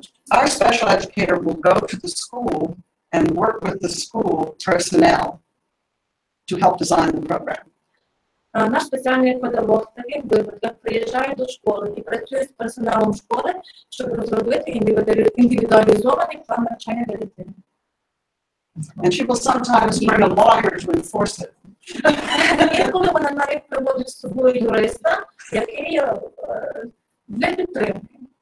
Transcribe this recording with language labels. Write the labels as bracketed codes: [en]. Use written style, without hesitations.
[en] Our special educator will go to the school and work with the school personnel to help design the program. [uk] Наш спеціальний педагог в таких випадках приїжджає до школи і працює з персоналом школи, щоб розробити індивідуалізований план навчання для дитини. [en] And she will sometimes bring a lawyer to enforce it. [uk] Інколи вона навіть приводить з собою юриста, який для підтримки.